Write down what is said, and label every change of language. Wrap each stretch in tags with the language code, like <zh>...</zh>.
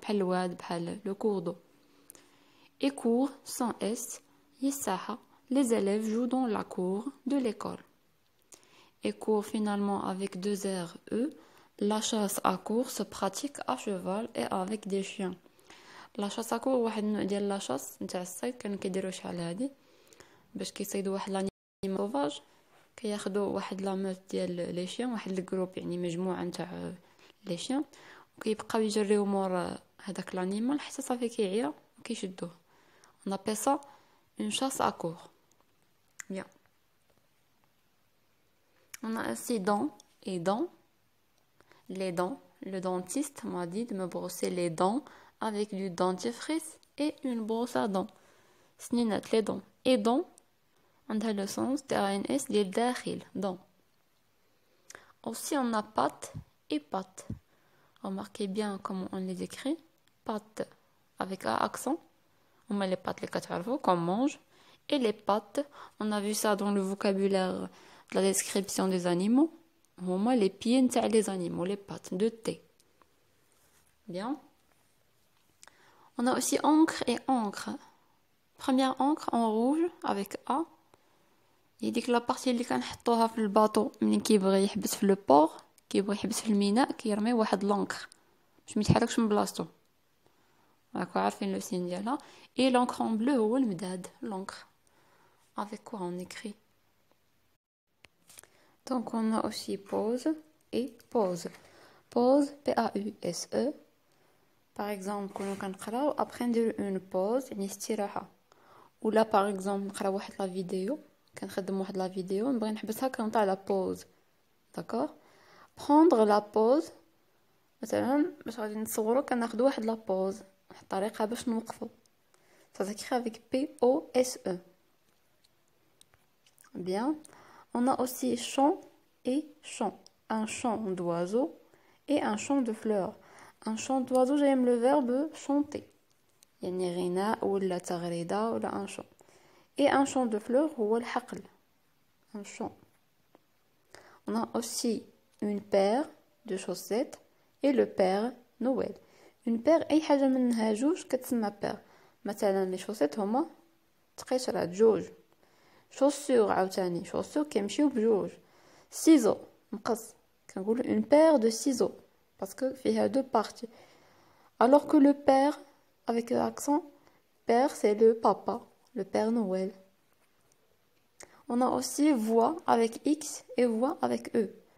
<ar>بحال الواد بحال</ar> <fr>le cours d'eau. Et cours sans S</fr> <ar>هي الساحة.</ar> <fr>Les élèves jouent dans la cour de l'école. Et cours finalement avec 2 RE. La chasse à courre se pratique à cheval et avec des chiens.</fr> <ar>لا شاس كو واحد النوع ديال لا شاس نتاع الصيد كانوا كيديروه شحال هادي باش كيصيدوا واحد لانيمال سوفاج كياخذوا واحد لا موت ديال لي شيان واحد الجروب يعني مجموعه نتاع لي شيان وكيبقاو يجريو مور هذاك لانيمال حتى صافي كيعيا وكيشدوه</ar> <fr>on appelle ça une chasse à courre. Bien. On a aussi dents et dents. Les dents, le dentiste m'a dit de me brosser les dents avec du dentifrice et une brosse à dents. سنينات les dents. Et dents, عندها le sens DANS</fr> <ar>ديال داخل,</ar> <fr>dents. Aussi on a pâte et pâte. Remarquez bien comment on les écrit. Pâte avec un accent. On met les pâtes les كتعرفوا qu'on mange. Et les pâtes, on a vu ça dans le vocabulaire de la description des animaux. هما les pieds نتاع les animaux, les pattes de thé. Bien. On a aussi encre et encre. Première encre en rouge avec A.</fr> <ar>يديك لا بارتي اللي كنحطوها في الباطو ملي كيبغي يحبس في لو بور كيبغي يحبس في الميناء كيرمي واحد لونكر باش ما يتحركش من بلاصتو راكو عارفين لو سين ديالها.</ar> <fr>Et l'encre en bleu</fr> <ar>هو المداد</ar> <fr>l'encre. Avec quoi on écrit? Donc on a aussi pause et pause. Pause, P-A-U-S-E.</fr> <ar>Par exemple, كنا كنقراو après نديرو une pause يعني استراحة. ولا par exemple نقرا واحد لا فيديو، كنخدم واحد لا فيديو نبغي نحبسها كنطلع لا pause.</ar> <fr>D'accord? Prendre la pause</fr> <ar>مثلا باش غادي نتصورو كناخدو واحد لا pause، واحد الطريقة باش نوقفو.</ar> <fr>Ça s'écrit avec P-O-S-E. Bien. On a aussi chant et chant. Un chant d'oiseau et un chant de fleurs. Un chant d'oiseau, j'aime le verbe chanter.</fr> <ar>يعني غناء ولا تغريدة ولا un chant.</ar> <fr>Et un chant de fleurs</fr> <ar>هو الحقل.</ar> <fr>Un chant. On a aussi une paire de chaussettes et le père Noël.</fr> <ar>Une paire أي حاجة منها جوج كتسمى paire. مثلا les chaussettes هما تقيشرات جوج. chaussures عاوتاني chaussures كيمشيو بجوج.</ar> <fr>ciseaux مقص كنقول une paire de ciseaux parce que فيها deux parties. Alors que le père avec l'accent père c'est le papa, le père Noël. On a aussi voix avec X et voix avec E.</fr>